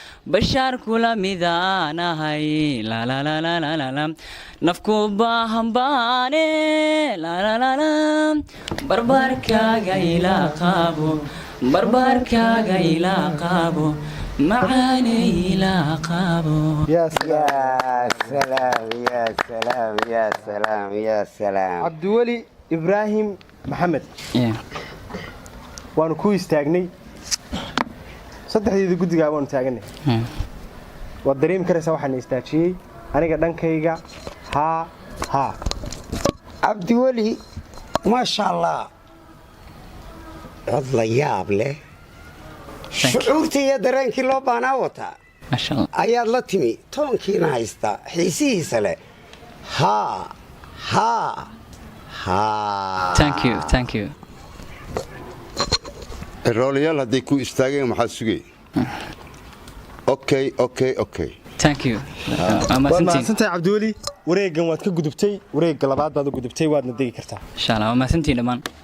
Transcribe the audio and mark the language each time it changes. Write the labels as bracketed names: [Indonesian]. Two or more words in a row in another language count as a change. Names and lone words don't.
[Somali] Bashaar kula midaan ahay, la, la, la, la, la, la, la. Nafku baahan baane, la, la, la, la. Barbaarkaaga ila qaabo, barbaarkaaga ila qaabo. Macaane ila qaabo. [Arabic] Ya Ya salaam, ya salaam, ya salaam, ya salaam. [Somali] Cabdiweli Ibraahim Maxamed. Yeah. Waanu ku istaagnay. Saddexdeeda guddigaa waanu taaganay. Yeah. Waad dareemi karaysaa waxaan istaajiyey. Aniga dhankayga, haa, haa. Cabdiweli, [Arabic] maasha Allah. [Somali] Cod la yaab leh. [English] Thank you. [Somali] Shucuurtii iyo dareenkii loo baahnaa wataa. [Arabic] Masha Allah. [Somali] Ayaad la timi, toonkiina haysta, xiisihiisa leh. Haa, haa, haa. [English] Thank you, thank you. [Somali] Roolayaal hadday ku istaageen, maxaa sugay? [English] Okay, okay, okay. Thank you. [Somali] Ah. Waa Waad mahadsantiin. mahadsantahay, Cabdiweli. Wareeggan waad ka gudubtay, wareegga labaad baad u gudubtay, waadna degi kartaa. [Arabic] Insha Allah, [Somali] waa mahadsantiin dhammaan.